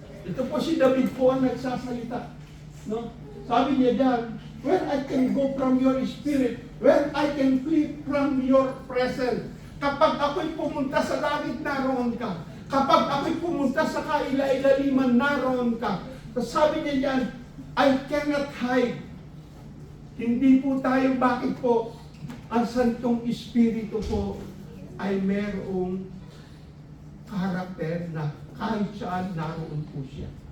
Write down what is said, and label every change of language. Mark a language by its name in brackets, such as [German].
[Filipino] Ito po si David po ang nagsasalita. No? Sabi niya dyan, [English] where I can go from your spirit, where I can flee from your presence. [Filipino] Kapag ako'y pumunta sa langit, naroon ka. Kapag ako'y pumunta sa kaila-ilaliman, naroon ka. Sabi niya dyan, [English] I cannot hide. [Filipino] Hindi po tayo, bakit po? Ang Santong Espiritu po ay merong karakter na kahit saan naroon po siya.